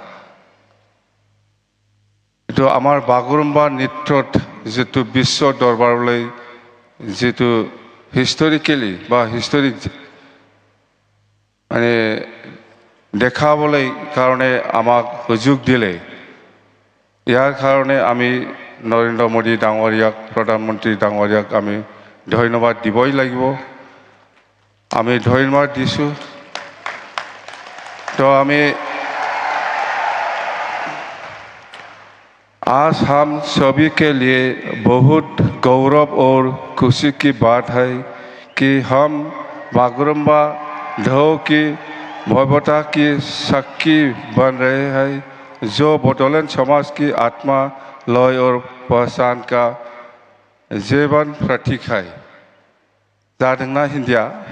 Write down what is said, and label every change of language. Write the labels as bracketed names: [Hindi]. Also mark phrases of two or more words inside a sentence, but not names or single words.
[Assamese] এটো আমাৰ বাগৰুম্বা নৃত্যত যেটো বিশ্ব দৰবাৰলৈ যেটো হিষ্টৰিকেলি বা হিষ্টৰিক মানে দেখাবলৈ কাৰণে আমাক সুযোগ দিলে ইয়াৰ কাৰণে আমি নৰেন্দ্ৰ মোদী ডাঙৰীয়াক প্ৰধানমন্ত্ৰী ডাঙৰীয়াক আমি ধন্যবাদ দিবই লাগিব আমি ধন্যবাদ দিছোঁ [Hindi] तो हमें आज हम सभी के लिए बहुत गौरव और खुशी की बात है कि हम बागरुम्बा ढोल की भव्यता की साक्षी बन रहे हैं जो बोडोलैंड समाज की आत्मा लय और पहचान का जीवन प्रतीक है जादोंना हिंदिया